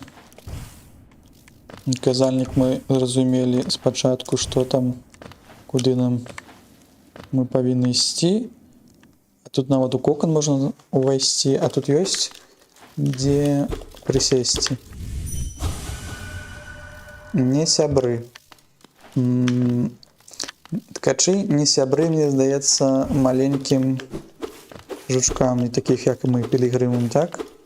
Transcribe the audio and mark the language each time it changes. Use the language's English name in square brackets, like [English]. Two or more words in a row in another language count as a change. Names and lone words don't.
[Belarusian] Казальнік мы зразумелі спачатку, што там, [Ukrainian] куди ми повинні йти. [Belarusian] А тут нават у кокон можна увайсці, а тут ёсць дзе прысесці. Не сябры. Ткачы не сябры, мне здаецца, маленькім жучкам, не такіх як мы, пілігрымам, так?